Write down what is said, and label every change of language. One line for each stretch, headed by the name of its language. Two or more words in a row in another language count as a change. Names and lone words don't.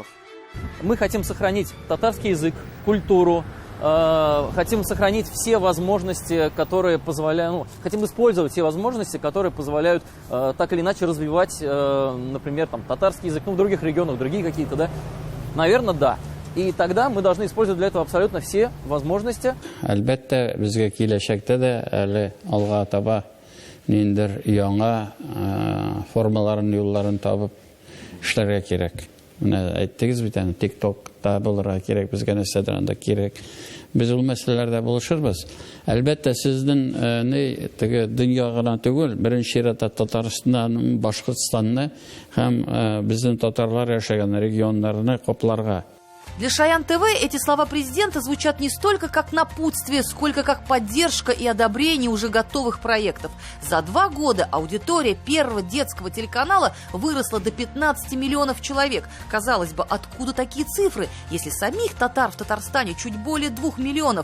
Russian: Мы хотим сохранить татарский язык, культуру, хотим сохранить все возможности, которые позволяют, хотим использовать все возможности, которые позволяют так или иначе развивать, например, там, татарский язык, в других регионах, другие какие-то, да? Наверное, да. И тогда мы должны использовать для этого абсолютно все возможности.
Tatar: Әлбәттә, безгә киләчәктә дә әле алга таба ниндер яңа формаларын, юлларын табып эшләргә кирәк. Менә әйттегез бит, TikTok-та булырга кирәк, безгә нәрсәдер анда кирәк. Без ул мәсьәләләрдә булышырбыз. Әлбәттә, сезнең теге дөнья гына түгел, беренче чиратта Татарстанны, Башкортстанны һәм безнең татарлар яшәгән регионнарны капларга.
Russian: Для Шаян ТВ эти слова президента звучат не столько как напутствие, сколько как поддержка и одобрение уже готовых проектов. За 2 года аудитория Первого детского телеканала выросла до 15 миллионов человек. Казалось бы, откуда такие цифры, если самих татар в Татарстане чуть более 2 миллионов?